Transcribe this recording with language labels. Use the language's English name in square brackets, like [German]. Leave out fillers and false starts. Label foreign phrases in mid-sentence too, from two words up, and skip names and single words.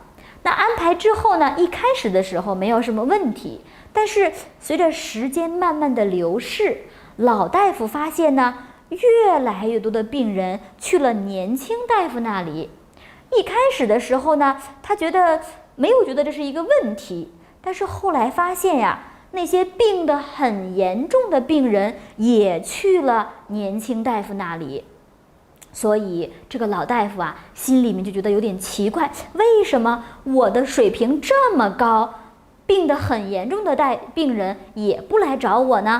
[Chinese] 那安排之後呢，一開始的時候沒有什麼問題。但是隨着時間慢慢的流逝，老大夫發現呢，越來越多的病人去了年輕大夫那裡。一開始的時候呢，他沒有覺得這是一個問題，但是後來發現呀，那些病得很嚴重的病人也去了年輕大夫那裡。所以這個老大夫心裡面就覺得有點奇怪，為什麼我的水平這麼高，病得很嚴重的病人也不來找我呢？